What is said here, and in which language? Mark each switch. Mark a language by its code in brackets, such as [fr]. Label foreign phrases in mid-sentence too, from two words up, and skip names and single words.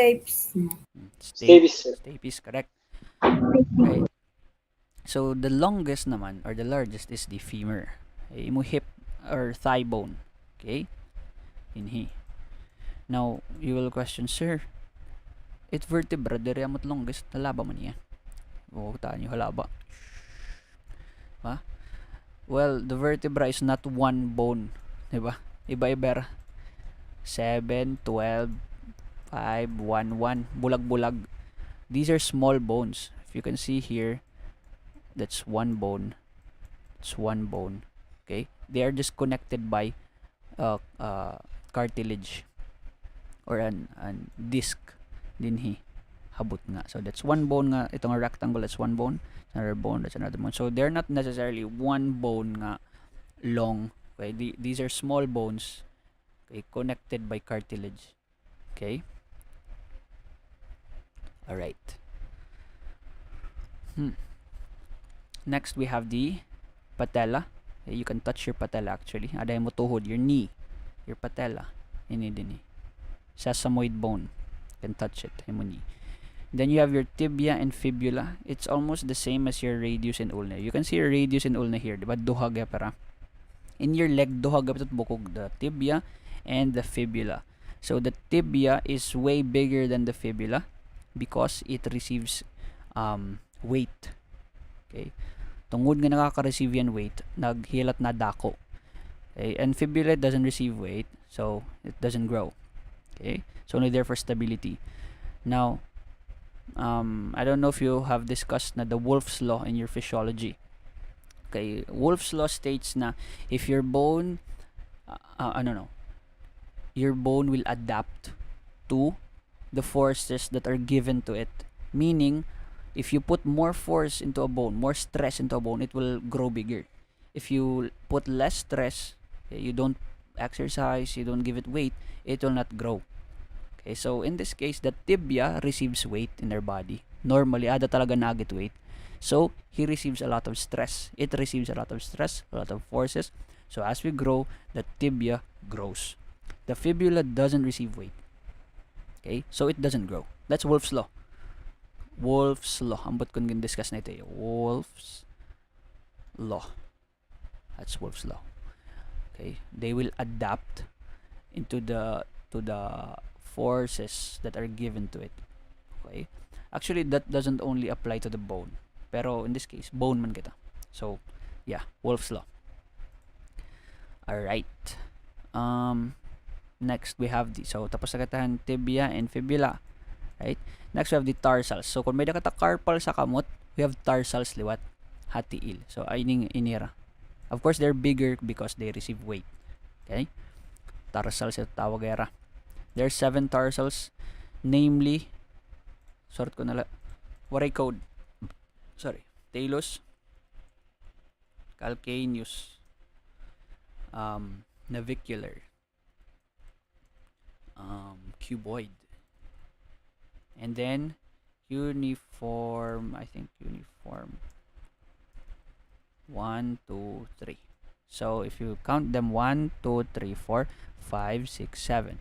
[en] Stapes, sir. Stapes, correct. Okay. So the longest naman or the largest is the femur. Okay, imo hip or thigh bone. Okay? Inhi. Now, you will question, sir, it vertebra, [war] dere amot longest, halaba man yan. O, taan nyo, halaba. Ha? [en] Well, the vertebra is not one bone. [war] Diba? Iba-iba. 7, 12, 5, 1, 1. Bulag-bulag. [en] These are small bones. If you can see here, that's one bone. It's one bone. Okay? They are just connected by cartilage or [war] an disc dinhi habot nga. [en] So that's one bone nga, itong rectangle, that's one bone, another bone, that's another bone. So they're not necessarily one bone nga long. Okay, these are small bones, okay, connected by cartilage. Okay, all right. Next we have the patella. Okay, you can touch your patella actually. [war] Aday mo tuhod, [en] your knee, your patella, ini din sesamoid bone. You can touch it, mo knee. Then you have your tibia and fibula. It's almost the same as your radius and ulna. You can see your radius and ulna here, diba? [war] Duhag para. [en] In your leg, [war] duhag at bukog, [en] the tibia and the fibula. So the tibia is way bigger than the fibula because it receives weight. Okay. [war] Tungod nga nakaka-receive yan weight, naghilat na dako. [en] Okay. And fibula doesn't receive weight, so it doesn't grow. Okay. It's only there for stability. Now, I don't know if you have discussed na the Wolff's Law in your physiology. Okay, Wolff's Law states na if your bone, your bone will adapt to the forces that are given to it. Meaning, if you put more force into a bone, more stress into a bone, it will grow bigger. If you put less stress, you don't exercise, you don't give it weight, it will not grow. Okay, so in this case, the tibia receives weight in their body. Normally, [war] ada talaga nagit weight. [en] So, he receives a lot of stress. It receives a lot of stress, a lot of forces. So, as we grow, the tibia grows. The fibula doesn't receive weight. Okay, so it doesn't grow. That's Wolff's Law. Wolff's Law. [war] Ambot kung discuss na ito. [en] Wolff's Law. That's Wolff's Law. Okay, they will adapt into the forces that are given to it. Okay, actually that doesn't only apply to the bone, pero in this case bone [war] man kita. [en] So yeah, Wolff's Law. All right. Next we have the, so [war] tapos na katahan [en] tibia and fibula, right? Next we have the tarsals. [war] So kung may nakata carpal sa kamot, [en] we have tarsals [war] liwat hatiil. So ay inira. [en] Of course they're bigger because they receive weight. Okay, tarsals [war] ito tawag era. [en] There are 7 tarsals, namely, [war] sort ko nala, waray code. [en] Sorry, talus, calcaneus, navicular, cuboid, and then uniform. I think uniform. 1, 2, 3. So if you count them, 1, 2, 3, 4, 5, 6, 7.